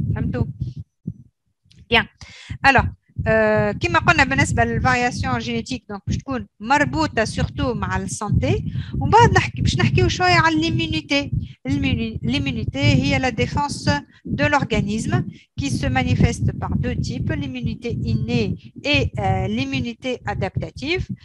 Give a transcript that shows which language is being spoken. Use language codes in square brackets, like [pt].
[ar] فهمتوا؟ [fr] bien. [ar] alors كما قلنا بالنسبه للفارياسيون جينيتيك دونك باش تكون مربوطه سورتو مع السانتي. ومن بعد باش نحكيو شويه على l'immunité. [fr] L'immunité [ar] هي [fr] la défense de l'organisme qui se manifeste par deux types, l'immunité innée et l'immunité adaptative.